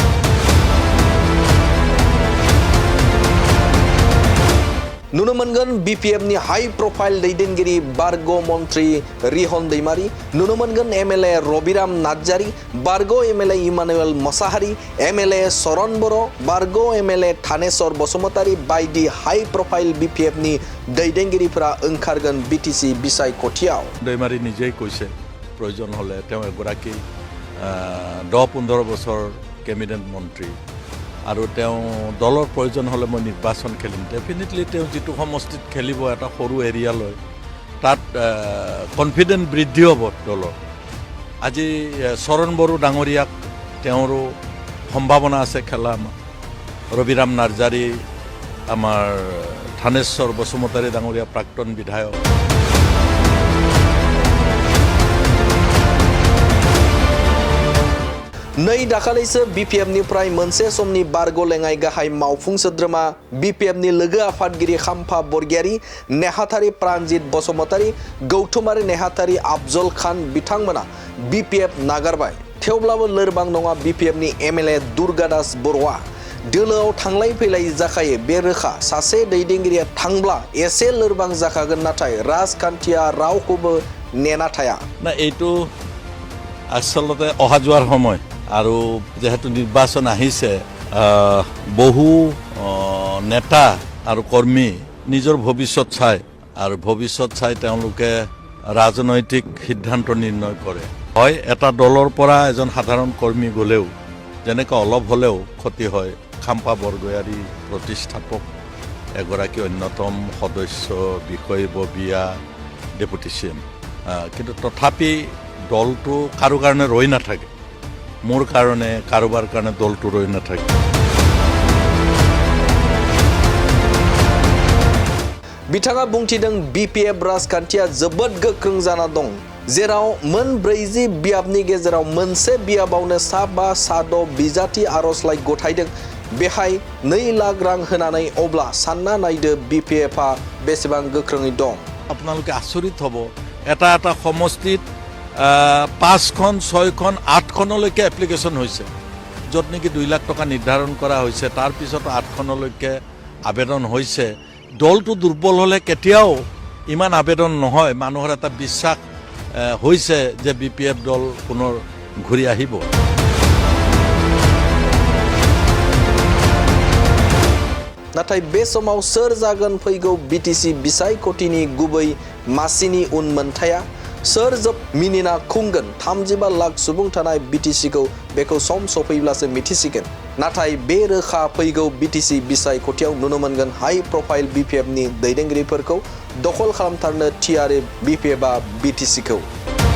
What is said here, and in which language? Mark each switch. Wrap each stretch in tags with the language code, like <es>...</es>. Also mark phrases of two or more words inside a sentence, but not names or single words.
<brx>नुनो मोनगोन बिपिएफनि</brx> <en>high profile</en> <brx>दैदेनगिरि बारग' मन्त्रि रिहन दैमारी, नुनो मोनगोन एमएलए रबिराम नार्जारी, बारग' एमएलए इमानुएल मोसाहारी, एमएलए सरन बर', बारग' एमएलए थानेश्वर बसुमतारी बायदि</brx> <en>high profile</en> <brx>बिपिएफनि दैदेनगिरिफोरा ओंखारगोन बिटिसि बिसायख'थियाव।</brx> <as>दैमारी নিজেই কৈছে প্ৰয়োজন হলে তেওঁ এগৰাকী 10-15 বছৰ কেবিনেট মন্ত্ৰী আৰু তেওঁ দলৰ প্ৰয়োজন হলে মই নিৰ্বাচন খেলিম। ডেফিনেটলি তেওঁ যিটো সমষ্টিত খেলিব এটা সৰু এৰিয়া লৈ তাত কনফিডেন্স বৃদ্ধি হ'ব দলৰ। আজি চৰণ বড়ো ডাঙৰীয়াক তেওঁৰো সম্ভাৱনা আছে খেলা। ৰবিৰাম নাৰ্জাৰী, আমাৰ থানেশ্বৰ বসুমতাৰী ডাঙৰীয়া প্ৰাক্তন বিধায়ক।</as> <brx>नै दाखालिसो बिपिएफनिफ्राय मोनसे समनि बारग' लेङाइ गाहाय मावफुं सोद्रोमा बिपिएफनि लोगो आफादगिरि खाम्फा बरगयारी, नेहाथारि प्राणजित बसुमतारी, गौथुमारि नेहाथारि अफजल खान बिथांमोना बिपिएफ नागारबाय। थेवब्लाबो लोरबां नङा बिपिएफनि एमएलए दुर्गादास बर'आ। दोलोआव थांलाय फैलाय जाखायो बे रोखा सासे दैदेनगिरिया थांब्ला एसे लोरबां जाखागोन नाथाय राजखान्थिया रावखौबो नेना थाया</brx> <as>ना এইটো আসলতে অহা যোৱাৰ সময় আৰু যেহেতু নিৰ্বাচন আহিছে বহু নেতা আৰু কৰ্মী নিজৰ ভৱিষ্যত চাই আৰু ভৱিষ্যত চাই তেওঁলোকে ৰাজনৈতিক সিদ্ধান্ত নিৰ্ণয় কৰে হয় এটা দলৰ পৰা এজন সাধাৰণ কৰ্মী গলেও যেনেকৈ অলপ হলেও ক্ষতি হয় খাম্পা বৰগয়াৰী প্ৰতিষ্ঠাপক এগৰাকী অন্যতম সদস্য বিষয়ববীয়া</as> <en>deputy CM</en> <as>কিন্তু তথাপি দলটো কাৰো কাৰণে ৰৈ নাথাকে মোৰ কাৰণে কাৰোবাৰ কাৰণে দলটো ৰৈ নাথাকে</as> <brx>बिथाङा बुंथिदों BPF राजखान्थिया जोबोद गोख्रों जाना दं जेराव मोन 40 बियाबनि गेजेराव मोनसे बियाबावनो सा 5 सा 6 बिजाथि आर'जलाइ गथायदों बेहाय 2 लाख रां होनानै अब्ला सानना नायदो BPF आ बेसेबां गोख्रोङै दं</brx> <as>আপোনালোকে আচৰিত হ'ব এটা এটা সমষ্টিত 5খন 6খন 8খনলৈকে এপ্লিকেশ্যন হৈছে য'ত নেকি 2 লাখ টকা নিৰ্ধাৰণ কৰা হৈছে তাৰ পিছত 8খনলৈকে আবেদন হৈছে দলটো দুৰ্বল হলে কেতিয়াও ইমান আবেদন নহয় মানুহৰ এটা বিশ্বাস হৈছে যে BPF দল পুনৰ ঘূৰি আহিব</as> <brx>नाथाय बे समाव सोर जागोन फैगौ BTC बिसायख'थिनि गुबै मासिनि उनमोनथाया सोर जोब मिनिना खुंगोन 35 लाख सुबुं थानाय BTCखौ बेखौ सम सफैब्लासो मिथिसिगोन नाथाय बे रोखा फैगौ BTC बिसायख'थियाव नुनो मोनगोन</brx> <en>high profile</en> <brx>BPFनि दैदेनगिरिफोरखौ दखल खालामथारनो थियारि BPFआ BTCखौ</brx>